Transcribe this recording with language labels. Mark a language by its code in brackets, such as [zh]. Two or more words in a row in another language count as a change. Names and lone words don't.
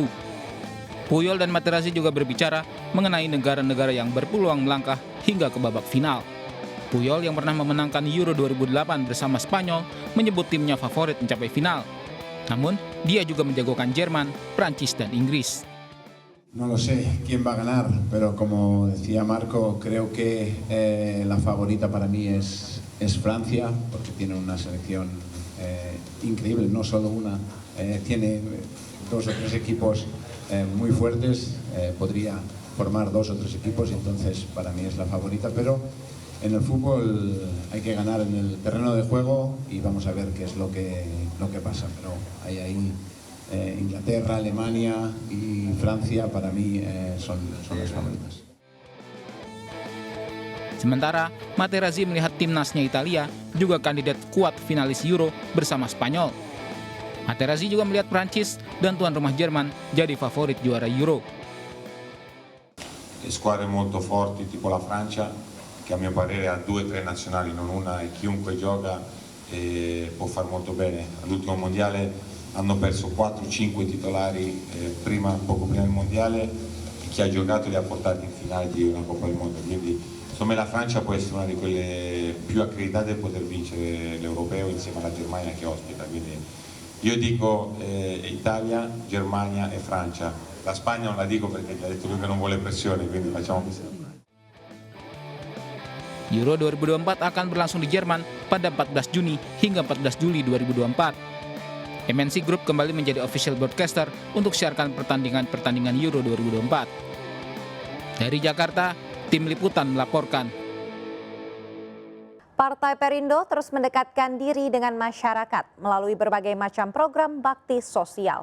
[id] Puyol dan Materazzi juga berbicara mengenai negara-negara yang berpeluang melangkah hingga ke babak final. Puyol yang pernah memenangkan Euro 2008 bersama Spanyol menyebut timnya favorit mencapai final. Namun, dia juga menjagokan Jerman, Prancis, dan Inggris. [es] No lo sé quién va a ganar, pero como decía Marco, creo que la favorita para mí es Francia, porque tiene una selección increíble, no solo una, tiene 2 o 3 equipos muy fuertes, podría formar 2 o 3 equipos, entonces para mí es la favorita, pero en el fútbol hay que ganar en el terreno de juego y vamos a ver qué es lo que pasa, pero hay ahí Inglaterra, Alemania y Francia para mí son las favoritas. [id] Sementara, Materazzi melihat timnasnya Italia juga kandidat kuat finalis Euro bersama Spanyol. Materazzi juga melihat Prancis dan tuan rumah Jerman jadi favorit juara Euro. [it] Squadre molto forti tipo la Francia, che a mio parere ha 2 o 3 nazionali, non una, e chiunque gioca può far molto bene. All'ultimo mondiale hanno perso 4-5 titolari poco prima del mondiale, e chi ha giocato li ha portati in finale di una Coppa del Mondo, quindi insomma la Francia può essere una di quelle più accreditate a poter vincere l'Europeo insieme alla Germania che ospita, quindi io dico Italia, Germania e Francia. La Spagna non la dico perché gli ha detto lui che non vuole pressione, quindi facciamo così. [id] Euro 2024 akan berlangsung di Jerman pada 14 Juni hingga 14 Juli 2024. MNC Group kembali menjadi [en] official broadcaster [id] untuk siarkan pertandingan Euro 2024. Dari Jakarta, tim liputan melaporkan. Partai Perindo terus mendekatkan diri dengan masyarakat melalui berbagai macam program bakti sosial.